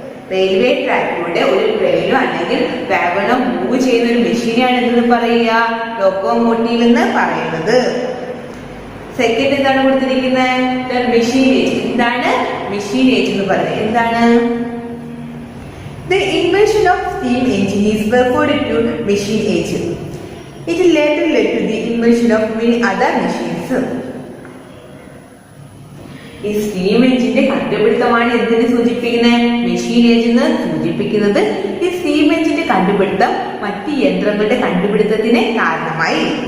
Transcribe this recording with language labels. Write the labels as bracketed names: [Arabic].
[Malayalam] Railway ട്രാക്കിലൂടെ ഒരു ട്രെയിനോ അല്ലെങ്കിൽ വാഗണോ move ചെയ്യുന്ന ഒരു മെഷീനാണ് എന്തെന്ന് പറയുക? ലോക്കോമോട്ടീവ് എന്ന് പറയുന്നത്. സെക്കൻഡ് എന്താണ് കൊടുത്തിരിക്കുന്നത്? മെഷീനേജ്. എന്താണ് മെഷീനേജ് എന്ന് പറയുന്നത്? എന്താണ്? [English] The invention of steam engine is referred to machine age. It later led to the invention of many other machines. [Malayalam] ഈ സ്റ്റീം എഞ്ചിന്റെ കണ്ടുപിടുത്തമാണ് എന്തിനെ സൂചിപ്പിക്കുന്നത്? മെഷീൻ ഏജ് എന്ന് സൂചിപ്പിക്കുന്നത്. ഈ സ്റ്റീം എഞ്ചിന്റെ കണ്ടുപിടുത്തം മറ്റ് യന്ത്രങ്ങളുടെ കണ്ടുപിടുത്തത്തിന് കാരണമായി.